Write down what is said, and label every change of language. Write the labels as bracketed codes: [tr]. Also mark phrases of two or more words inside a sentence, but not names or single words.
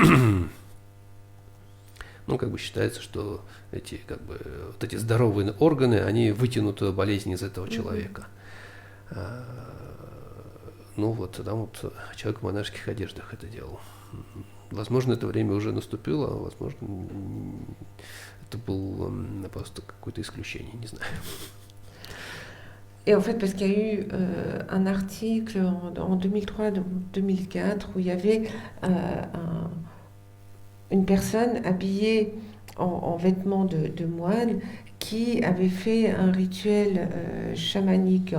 [ru] Ну, как бы считается, что эти, как бы, вот эти здоровые органы, они вытянут болезнь из этого человека. Ну, вот там вот человек в монашеских одеждах это делал. Возможно, это время уже наступило, а возможно, это было просто какое-то исключение, не знаю. [fr] Et en fait, parce qu'il y a eu un article en 2003-2004 où il y avait une personne habillée en vêtements de moine qui avait fait un rituel chamanique.